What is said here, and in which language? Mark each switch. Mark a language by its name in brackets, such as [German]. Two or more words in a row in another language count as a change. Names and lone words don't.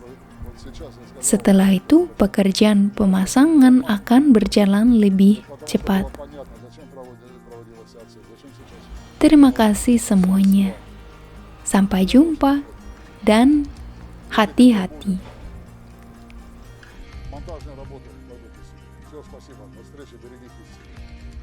[Indonesian] Setelah itu, pekerjaan pemasangan akan berjalan lebih cepat. Terima kasih semuanya. Sampai jumpa dan hati-hati. [Russian] Монтажные работы. Все, спасибо. До встречи. Берегите себя.